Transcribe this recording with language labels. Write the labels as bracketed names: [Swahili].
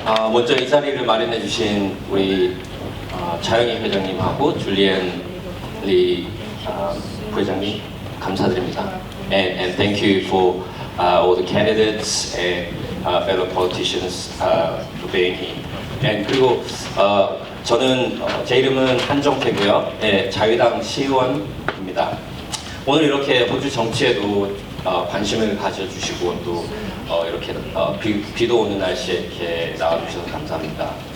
[Korean] 먼저 이 자리를 마련해 주신 우리 자영희 회장님하고 줄리엔 리 부회장님 감사드립니다. [English] And thank you for all the candidates and fellow politicians for being here. [Korean] And 그리고 저는 제 이름은 한정태고요. 자유당 시의원입니다. 오늘 이렇게 호주 정치에도 관심을 가져주시고 또 이렇게 비도 오는 날씨에 이렇게 나와주셔서 감사합니다.